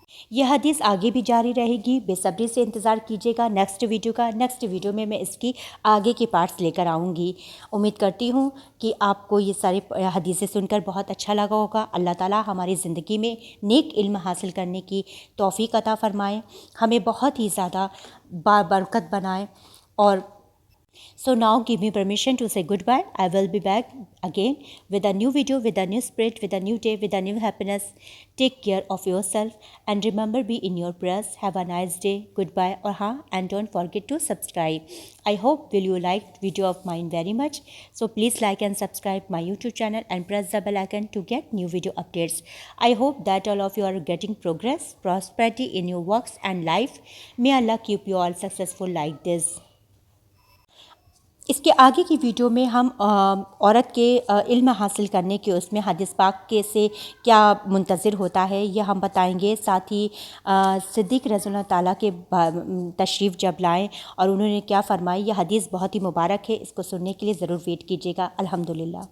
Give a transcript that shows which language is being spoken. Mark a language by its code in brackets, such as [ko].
[ur] یہ حدیث آگے بھی جاری رہے گی، بے صبری سے انتظار کیجیے گا نیکسٹ ویڈیو کا۔ نیکسٹ ویڈیو میں اس کی آگے کے پارٹس لے کر آؤں گی۔ امید کرتی ہوں کہ آپ کو یہ سارے حدیثیں سن کر بہت اچھا لگا ہوگا۔ اللہ تعالیٰ ہماری زندگی میں نیک علم حاصل کرنے کی توفیق عطا فرمائے، ہمیں بہت ہی زیادہ بابرکت بنائے۔ اور [en] So now give me permission to say goodbye. I will be back again with a new video, with a new spirit, with a new day, with a new happiness. Take care of yourself and remember, be in your prayers. Have a nice day. Goodbye. And don't forget to subscribe. I hope will you like video of mine very much. So please like and subscribe my YouTube channel and press the bell icon to get new video updates. I hope that all of you are getting progress, prosperity in your works and life. May Allah keep you all successful like this. [ur] اس کے آگے کی video میں ہم عورت کے علم حاصل کرنے کے اس میں حدیث پاک کے سے کیا منتظر ہوتا ہے یہ ہم بتائیں گے۔ ساتھ ہی صدیق رضی اللہ تعالیٰ کے تشریف جب لائیں اور انہوں نے کیا فرمائی، یہ حدیث بہت ہی مبارک ہے، اس کو سننے کے لیے ضرور ویٹ کیجیے گا۔ الحمدللہ۔